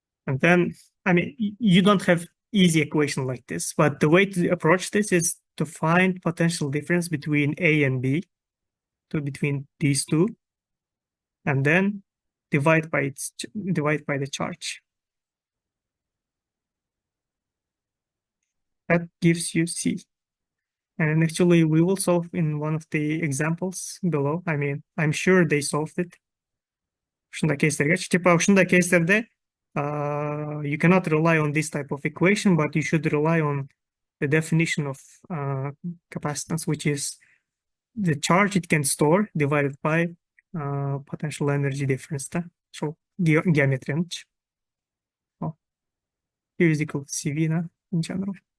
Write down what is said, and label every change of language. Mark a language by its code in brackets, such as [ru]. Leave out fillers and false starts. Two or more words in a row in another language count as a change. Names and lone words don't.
[en] And then, I mean, you don't have easy equation like this, but the way to approach this is to find potential difference between A and B, between these two, and then divide by the charge. That gives you C. And actually, we will solve in one of the examples below. I mean, I'm sure they solved it. [ky] Ушундай кейстерге, типа ушундай кейстерде [en] you cannot rely on this type of equation, but you should rely on the definition of capacitance, which is the charge it can store divided by potential energy difference. So geometry. Oh, here is equal to CV in general.